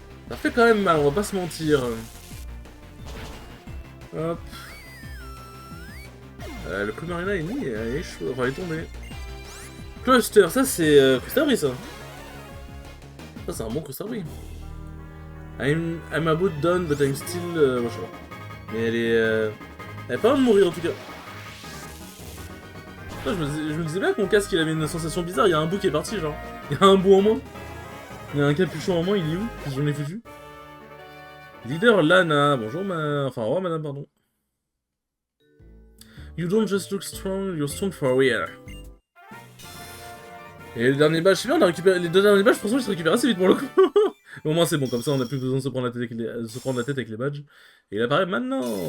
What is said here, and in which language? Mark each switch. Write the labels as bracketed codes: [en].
[fr] Ça fait quand même mal, on va pas se mentir. Hop. Le Primarina est mis, il est chaud. Enfin, il est tombé. Cluster, ça c'est Cristabri, ça. Ça, c'est un bon Cristabri. [en] I'm about done, but I'm still... [fr] je sais pas. Mais elle est pas loin de mourir, en tout cas. Putain, je me disais bien que mon casque, il avait une sensation bizarre. Il y a un bout qui est parti, genre. Il y a un bout en moins. Il y a un capuchon en moins, il est où? Qu'est-ce que j'en ai foutu? Leader Lana. Bonjour, enfin, au revoir, madame, pardon. [en] You don't just look strong, you're strong for real. [fr] Et le dernier badge, je sais bien, on a récupéré les deux derniers badges, je pense que je les récupère assez vite pour le coup. Mais au moins c'est bon, comme ça on a plus besoin de se prendre la tête avec les badges. Et il apparaît maintenant.